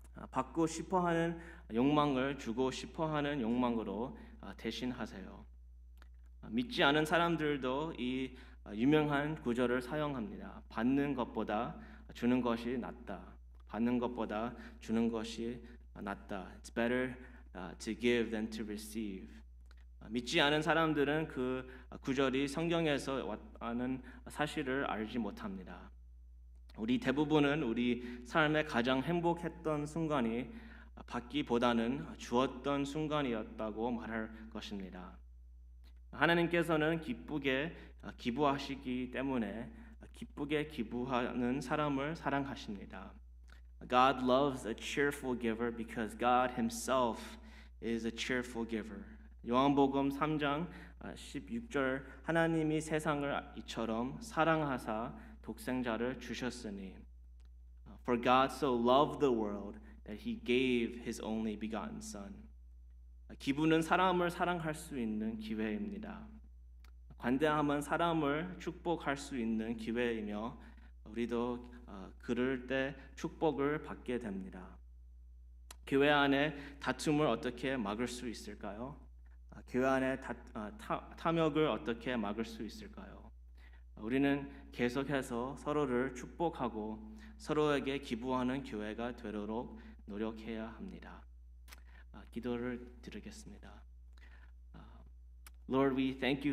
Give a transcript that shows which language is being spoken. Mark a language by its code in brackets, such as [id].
[ko] 받고 싶어하는 욕망을 주고 싶어하는 욕망으로 대신하세요. 믿지 않은 사람들도 이 유명한 구절을 사용합니다. 받는 것보다 주는 것이 낫다. 받는 것보다 주는 것이 낫다. [en] It's better to give than to receive. [ko] 믿지 않은 사람들은 그 구절이 성경에서 왔다는 사실을 알지 못합니다. 우리 대부분은 우리 삶의 가장 행복했던 순간이 받기보다는 주었던 순간이었다고 말할 것입니다. 하나님께서는 기쁘게 기부하시기 때문에 기쁘게 기부하는 사람을 사랑하십니다. [en] God loves a cheerful giver because God himself is a cheerful giver. [ko] 요한복음 3장 16절 하나님이 세상을 이처럼 사랑하사 독생자를 주셨으니 [en] For God so loved the world that he gave his only begotten son. [ko] 기부는 사람을 사랑할 수 있는 기회입니다. 관대함은 사람을 축복할 수 있는 기회이며 우리도 그럴 때 축복을 받게 됩니다. 교회 안에 다툼을 어떻게 막을 수 있을까요? 교회 안에 탐욕을 어떻게 막을 수 있을까요? 우리는 계속해서 서로를 축복하고 서로에게 기부하는 교회가 되도록 노력해야 합니다. 기도를 드리겠습니다. [en] Lord, we thank you